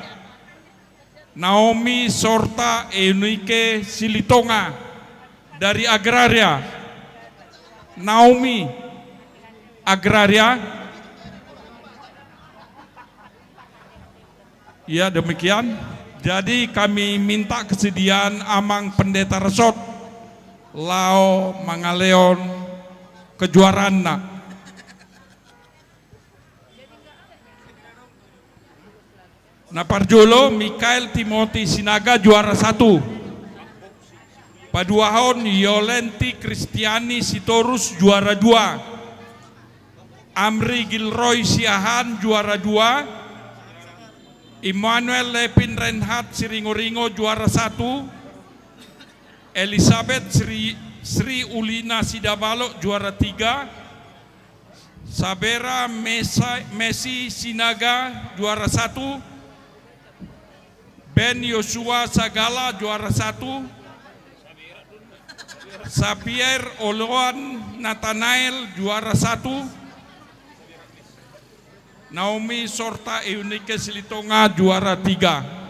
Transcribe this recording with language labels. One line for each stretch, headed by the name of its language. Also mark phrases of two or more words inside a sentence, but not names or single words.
Indonesian: Naomi Sorta Enuike Silitonga dari Agraria. Naomi Agraria. Ya, demikian. Jadi kami minta kesediaan Amang Pendeta Resort Lao Mangaleon kejuaraan nak. Naparjolo Mikael Timothy Sinaga juara 1. Paduahon Yolenti Kristiani Sitorus juara 2. Amri Gilroy Siahan juara 2. Immanuel Lepin Renhat Siringo-Ringo juara 1. Elizabeth Sri Ulina Sidabalo juara 3. Sabera Messi Sinaga juara 1. Ben Yosua Sagala juara 1. Xavier Oluan Nathanael juara 1. Naomi Sorta Eunike Silitonga juara 3.